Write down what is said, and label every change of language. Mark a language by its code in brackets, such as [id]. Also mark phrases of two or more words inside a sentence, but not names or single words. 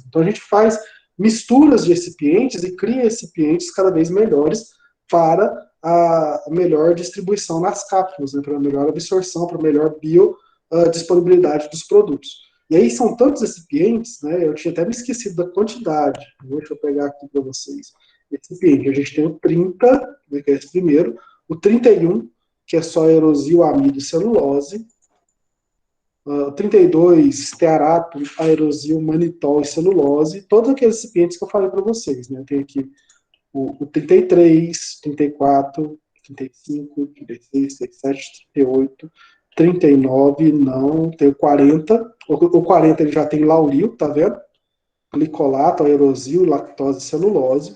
[pt] Então, a gente faz misturas de excipientes e cria excipientes cada vez melhores para a melhor distribuição nas cápsulas, né, para a melhor absorção, para a melhor biodisponibilidade dos produtos. E aí são tantos recipientes, né, eu tinha até me esquecido da quantidade. Deixa eu pegar aqui para vocês. Recipiente, a gente tem o 30, né, que é esse primeiro, o 31, que é só aerosil, amido e celulose, 32, stearato, aerosil, manitol e celulose, todos aqueles recipientes que eu falei para vocês. Né, tem aqui o 33, 34, 35, 36, 37, 38, 39, não, tem o 40. O 40 ele já tem lauril, tá vendo? Glicolato, aerosil, lactose e celulose.